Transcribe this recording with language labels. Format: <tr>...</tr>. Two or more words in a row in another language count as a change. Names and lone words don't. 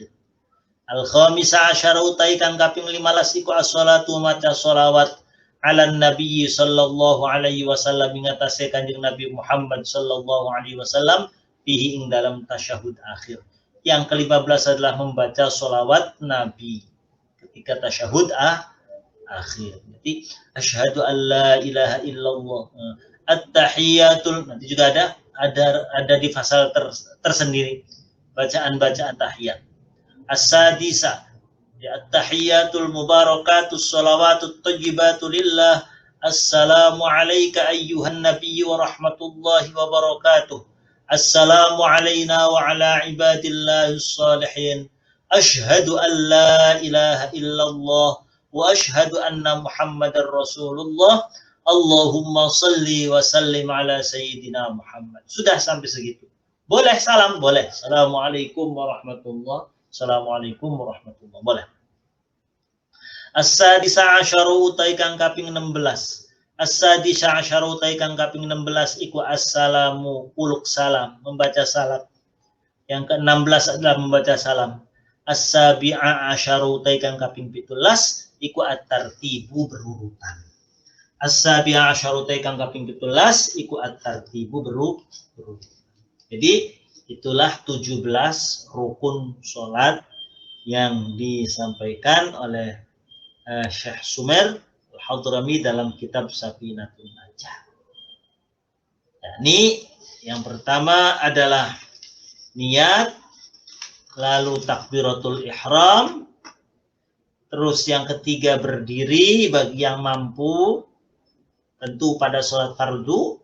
<ar>الخامسة عشر</ar> <jv>tai kang kaping 15 iku as-sholatu maca sholawat</jv> <ar>على النبي صلى الله عليه وسلم</ar> <jv>ing atase Kanjeng Nabi Muhammad</jv> <ar>صلى الله عليه وسلم</ar> <jv>fihi ing dalam tasyahud akhir.</jv> <id>Yang ke-15 adalah membaca sholawat Nabi ketika tasyahud akhir.</id> <ar>Jadi أشهد أن لا إله إلا الله، التحيات,</ar> <id>nanti juga ada ada di fasal tersendiri bacaan-bacaan tahiyat.</id> <ar>السادسة التحيات المباركات الصلوات الطيبات لله. السلام عليك أيها النبي ورحمة الله وبركاته. السلام علينا وعلى عباد الله الصالحين. أشهد أن لا إله إلا الله وأشهد أن محمدا رسول الله. اللهم صل وسلم على سيدنا محمد.</ar> <id>Sudah sampai segitu. Boleh salam, boleh.</id> <ar>السلام عليكم ورحمة الله. السلام عليكم ورحمة الله.</ar> <id>Boleh.</id> <ar>السادسة عشر</ar> <jv>utai kang kaping 16.</jv> <ar>السادسة عشر</ar> <jv>utai kang kaping 16 iku assalamu uluk salam,</jv> <id>membaca salam. Yang ke-16 adalah membaca salam.</id> <ar>السابعة عشر</ar> <jv>utai kang kaping 17 iku at-tartibu berurutan.</jv> <ar>السابعة عشر</ar> <jv>utai kang kaping 17 iku at-tartibu berurutan.</jv> <id>Jadi itulah 17 rukun sholat yang disampaikan oleh Syekh Sumer Al-Hadrami dalam kitab Safinatul Najah. Ini yang pertama adalah niat, lalu takbiratul ihram, terus yang ketiga berdiri bagi yang mampu, tentu pada sholat fardu.</id>